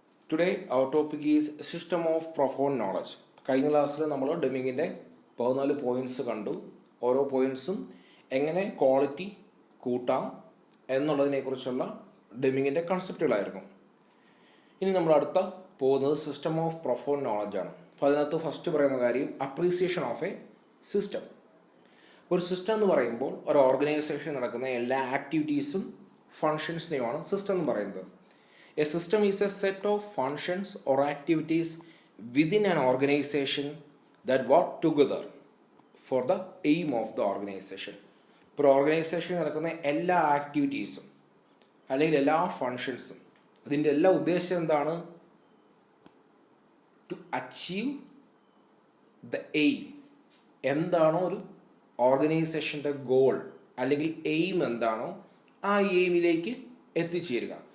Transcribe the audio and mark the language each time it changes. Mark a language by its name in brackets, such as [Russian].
[English] Today our topic is system of profound knowledge. [Malayalam] കഴിഞ്ഞ ക്ലാസ്സിൽ നമ്മൾ ഡെമിങ്ങിൻ്റെ 14 പോയിൻറ്റ്സ് കണ്ടു. ഓരോ പോയിൻറ്റ്സും എങ്ങനെ ക്വാളിറ്റി കൂട്ടാം എന്നുള്ളതിനെക്കുറിച്ചുള്ള ഡെമിങ്ങിൻ്റെ കൺസെപ്റ്റുകളായിരുന്നു. ഇനി നമ്മൾ അടുത്ത പോകുന്നത് സിസ്റ്റം ഓഫ് പ്രൊഫൗണ്ട് നോളജാണ്. അപ്പോൾ അതിനകത്ത് ഫസ്റ്റ് പറയുന്ന കാര്യം അപ്രീസിയേഷൻ ഓഫ് എ സിസ്റ്റം. ഒരു സിസ്റ്റം എന്ന് പറയുമ്പോൾ ഒരു ഓർഗനൈസേഷൻ നടക്കുന്ന എല്ലാ ആക്ടിവിറ്റീസും ഫങ്ഷൻസിനെയുമാണ് സിസ്റ്റം എന്ന് പറയുന്നത്. [English] A system is a set of functions or activities within an organization that work together for the aim of the organization. [Malayalam] ഇപ്പോൾ ഓർഗനൈസേഷനിൽ നടക്കുന്ന എല്ലാ ആക്ടിവിറ്റീസും അല്ലെങ്കിൽ എല്ലാ ഫങ്ഷൻസും അതിൻ്റെ എല്ലാ ഉദ്ദേശം എന്താണ്? [English] To achieve the aim. [Malayalam] എന്താണോ ഒരു ഓർഗനൈസേഷൻ്റെ ഗോൾ അല്ലെങ്കിൽ എയിം എന്താണോ ആ എയിമിലേക്ക് എത്തിച്ചേരുക.